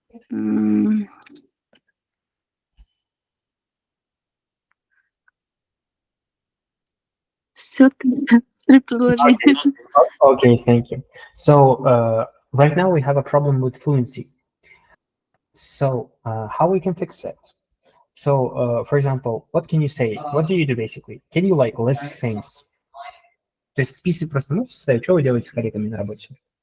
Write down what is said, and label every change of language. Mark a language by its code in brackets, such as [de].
[ru] Mm, Всё три предложения. [en] Okay, thank you. So right now we have a problem with fluency. So how we can fix it? So for example, what can you say? What do you do basically? Can you like list things? [ru] То есть список просто можете составить, что вы делаете с коллегами на работе?